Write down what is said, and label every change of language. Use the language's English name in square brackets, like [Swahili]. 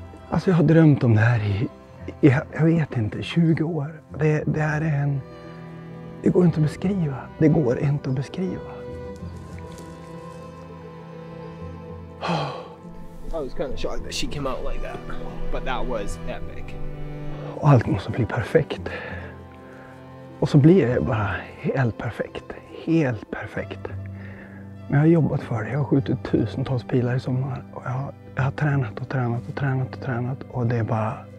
[Swedish] Alltså jag har drömt om det här i jag vet inte, 20 år. Det här är en... Det går inte att beskriva. Det går inte att beskriva. [English] I was kind of shocked that she came out like that, but that was epic. [Swedish] Och allt måste bli perfekt. Och så blir det bara helt perfekt. Helt perfekt. Men jag har jobbat för det. Jag har skjutit tusentals pilar i sommar. Och jag har tränat och tränat och tränat och tränat. Och det är bara...